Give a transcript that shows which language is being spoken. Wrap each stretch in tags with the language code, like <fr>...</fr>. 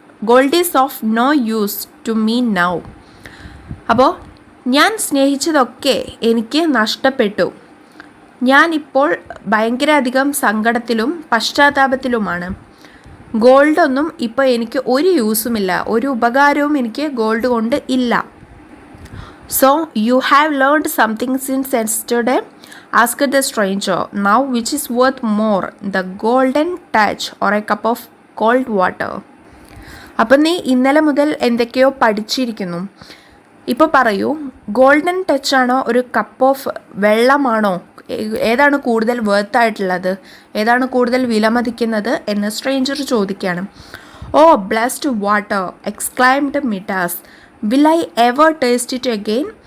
<en>Gold is of no use to me now.</en> <ml>അപ്പോൾ ഞാൻ സ്നേഹിച്ചതൊക്കെ എനിക്ക് നഷ്ടപ്പെട്ടു. ഞാനിപ്പോൾ ഭയങ്കര അധികം സങ്കടത്തിലും പശ്ചാത്താപത്തിലുമാണ്. ഗോൾഡൊന്നും ഇപ്പോൾ എനിക്ക് ഒരു യൂസുമില്ല, ഒരു ഉപകാരവും എനിക്ക് ഗോൾഡ് കൊണ്ട് ഇല്ല.</ml> <en>So you have learned something since yesterday? Asked the stranger. Now which is worth more, the golden touch or a cup of cold water?</en> <ml>അപ്പം നീ ഇന്നലെ മുതൽ എന്തൊക്കെയോ പഠിച്ചിരിക്കുന്നു. ഇപ്പോൾ പറയൂ, ഗോൾഡൻ ടച്ച് ആണോ ഒരു കപ്പ് ഓഫ് വെള്ളമാണോ? ഏതാണ് കൂടുതൽ വേർത്തായിട്ടുള്ളത്? ഏതാണ് കൂടുതൽ വിലമതിക്കുന്നത് എന്ന് സ്ട്രേഞ്ചർ ചോദിക്കുകയാണ്.</ml> <en>Oh blessed water, exclaimed Midas. Will I ever taste it again?</en>